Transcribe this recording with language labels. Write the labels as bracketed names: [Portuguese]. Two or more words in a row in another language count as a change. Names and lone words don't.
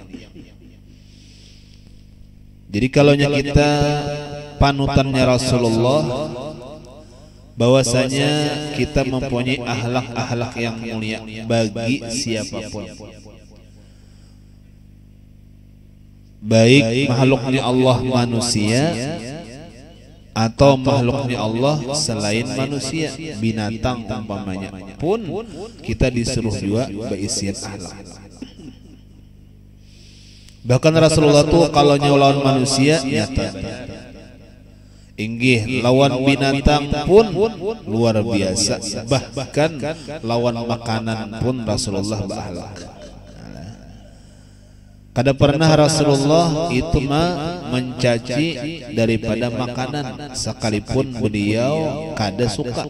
[Indonesian] Jadi kalau kita panutannya Rasulullah, bahwasanya kita mempunyai akhlak-akhlak yang mulia bagi siapapun, baik makhluknya Allah manusia atau makhluknya Allah selain manusia, binatang umpamanya pun kita disuruh juga berisian akhlak. [Banjar] Bahkan Rasulullah tuh kalau lawan manusia nyata, inggih lawan binatang pun luar biasa, bahkan lawan makanan pun Rasulullah berakhlak. Kada pernah Rasulullah itu mencaci daripada makanan, sekalipun beliau kada suka.